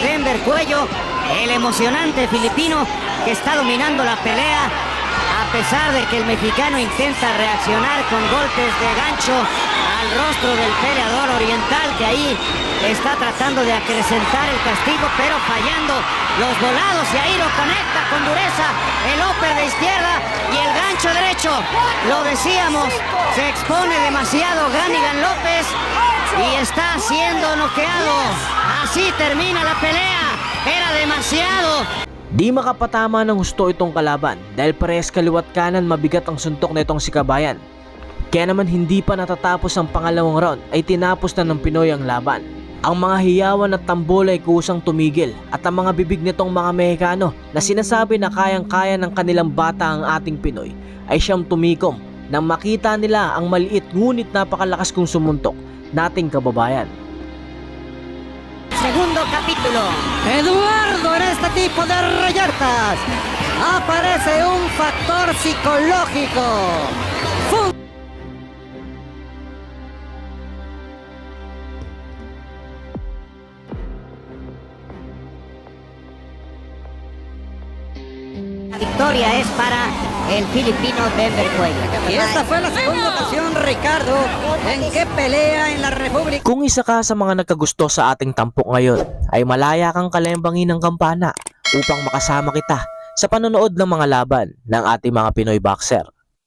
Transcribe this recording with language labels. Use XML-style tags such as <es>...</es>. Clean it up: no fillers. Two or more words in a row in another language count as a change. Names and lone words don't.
<es>Denver Cuello, el emocionante filipino, que está dominando la pelea, a pesar de que el mexicano intenta reaccionar con golpes de gancho al rostro del peleador oriental, que ahí está tratando de acrecentar el castigo, pero fallando los volados, y ahí lo conecta con dureza el upper de izquierda y el gancho derecho. Lo decíamos, se expone demasiado Ganigan López y está siendo noqueado. Así termina la pelea. Era demasiado.</es> <tl>Di makapatama ng husto itong kalaban dahil parehas kaliwat kanan mabigat ang suntok na itong si Kabayan. Kaya naman hindi pa natatapos ang pangalawang round ay tinapos na ng Pinoy ang laban. Ang mga hiyawan at tambol ay kusang tumigil, at ang mga bibig nitong mga Mexicano na sinasabi na kayang-kaya ng kanilang bata ang ating Pinoy ay siyang tumikom nang makita nila ang maliit ngunit napakalakas kong sumuntok nating kababayan.</tl> <es>Segundo capítulo. Eduardo, en este tipo de reyertas aparece un factor psicológico. La victoria es para el filipino Denver Cuello. Y esta fue la segunda ocasión, Ricardo, en que pelea en la República.</es> <tl>Kung isa ka sa mga nagkagusto sa ating tampok ngayon, ay malaya kang kalembangin ng kampana upang makasama kita sa panonood ng mga laban ng ating mga Pinoy boxer.</tl>